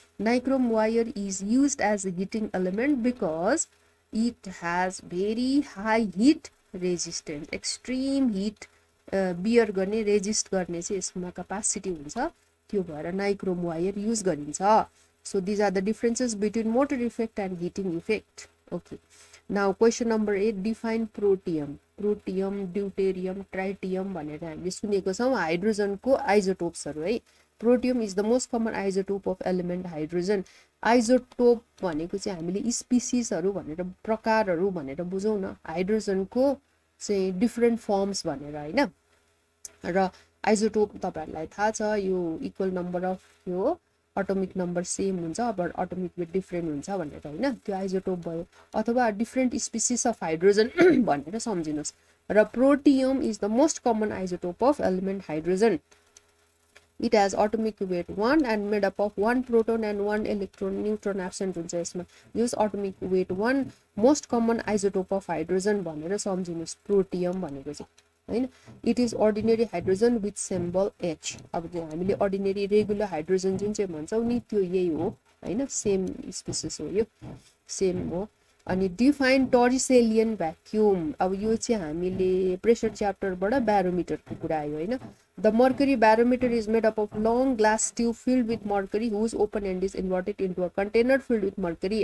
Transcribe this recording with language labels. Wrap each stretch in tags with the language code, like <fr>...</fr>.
<en>nichrome wire is used as a heating element because it has very high heat resistance, extreme heat</en> <ne>beer गर्ने resist गर्ने चाहिँ यसमा capacity हुन्छ, त्यो भएर नाइक्रोम वायर युज गरिन्छ।</ne> <en>So these are the differences between motor effect and heating effect. Okay, now question number 8, define protium.</en> <ne>Protium, deuterium, tritium भनेर हामीले सुनेको छौँ हाइड्रोजनको आइजोटोप्सहरू है।</ne> <en>Protium is the most common isotope of element hydrogen.</en> <ne>आइजोटोप भनेको चाहिँ हामीले स्पिसिसहरू भनेर, प्रकारहरू भनेर बुझौँ न, हाइड्रोजनको चाहिँ डिफ्रेन्ट फर्म्स भनेर हैन। र आइजोटोप तपाईँहरूलाई थाहा छ, यो इक्वल नम्बर अफ यो अटोमिक नम्बर सेम हुन्छ बट अटोमिक वेट डिफ्रेन्ट हुन्छ भनेर हैन, त्यो आइजोटोप भयो।</ne> <en>अथवा different species of hydrogen भनेर सम्झिनुहोस्। र protium is the most common isotope of element hydrogen. It has atomic weight 1 and made up of 1 proton and 1 electron, neutron absent</en> <ne>हुन्छ यसमा।</ne> <en>यो atomic weight 1 most common isotope of hydrogen</en> <ne>भनेर सम्झिनुहोस् protium भनेको चाहिँ हैन।</ne> <en>It is ordinary hydrogen with symbol H।</en> <ne>अब हामीले अर्डिनरी रेगुलर हाइड्रोजन जुन चाहिँ भन्छौँ नि त्यो यही हो हैन, सेम स्पिसिस हो, यो सेम हो। अनि</ne> <en>define Torricellian vacuum,</en> <ne>अब यो चाहिँ हामीले प्रेसर च्याप्टरबाट ब्यारोमिटरको कुरा आयो हैन।</ne> <en>The mercury barometer is made up of long glass tube filled with mercury whose open end is inverted into a container filled with mercury।</en>